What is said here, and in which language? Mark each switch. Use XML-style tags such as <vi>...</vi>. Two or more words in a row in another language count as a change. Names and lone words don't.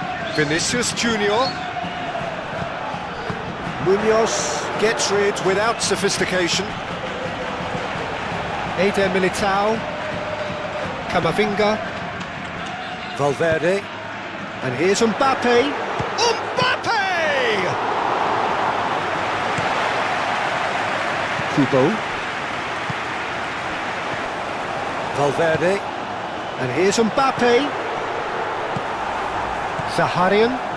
<en>Vinicius Junior. Munoz gets rid without sophistication. Eder Militao. Camavinga. Valverde. And here's Mbappe. Mbappe! Kubo. Valverde. And here's Mbappe. Zaharian.</en>